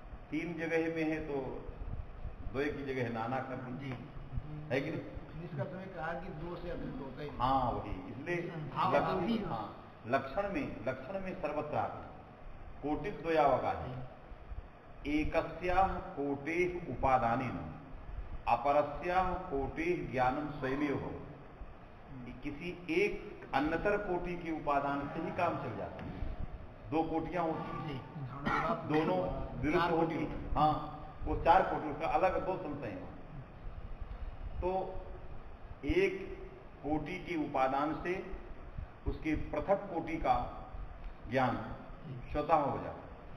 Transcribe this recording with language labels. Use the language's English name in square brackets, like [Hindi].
[Hindi] तीन जगह में है तो द्वय की जगह नाना कर दी, है कि नहीं? इसका तुमने कहा कि दो से अतिरिक्त होता ही। हाँ वही, इसलिए लक्षण में सर्वत्र आते कोटि द्वयावगाही। [Sanskrit] एकस्याः कोटेः उपादानेन अपरस्याः कोटेः ज्ञानम स्वयमेव हो। [Hindi] किसी एक अन्यतर कोटि के उपादान से ही काम चल जाता है। दो कोटियां होती हैं, दोनों विरुद्ध होती, हाँ वो चार कोटि का अलग दो संशय हैं। तो एक कोटि के उपादान से उसके पृथक कोटि का ज्ञान स्वतः हो जाता।